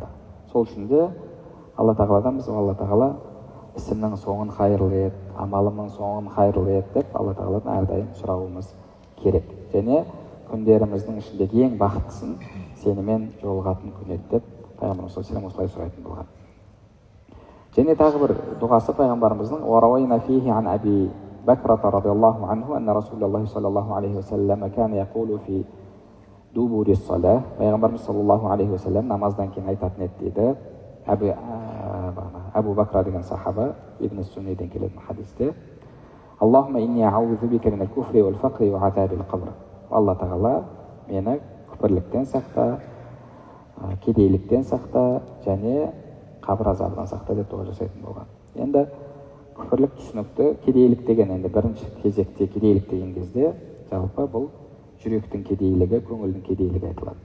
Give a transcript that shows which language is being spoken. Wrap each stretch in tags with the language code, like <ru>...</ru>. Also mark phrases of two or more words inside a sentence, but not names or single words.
<kk>Сол үшін де Алла тағаладан біз Алла тағала ісімнің соңын хайырлы ет, амалымның соңын хайырлы ет деп Алла тағаладан әрдайым сұрауымыз керек. Және күндеріміздің ішіндегі ең бақыттысын сенімен жолығатын күн еді деп пайғамбарымыз</kk> <ar>صلى الله عليه</ar> <kk>осылай сұрайтын болған. және тағы бір дұғасы пайғамбарымыздың</kk> <ar>وروينا فيه عن أبي بكرة رضي الله عنه أن رسول الله صلى الله عليه وسلم كان يقول في دبر الصلاة</ar> <kk>пайғамбарымыз</kk> <ar>صلى الله عليه وسلم</ar> <kk>намаздан кейін айтатын еді дейді. Абу Бакра деген сахаба Ибн Сунниден келетін хадисте</kk> <ar>اللهم إني أعوذ بك من الكفر والفقر وعذاب القبر.</ar> <kk>Алла тағала мені күпірліктен сақта, кедейліктен сақта және қабір азабынан сақта деп дұға жасайтын болған. Енді күпірлік түсінікті, кедейлік деген енді бірінші кезекте кедейлік деген кезде жалпы бұл жүректің кедейлігі, көңілдің кедейлігі айтылады.</kk>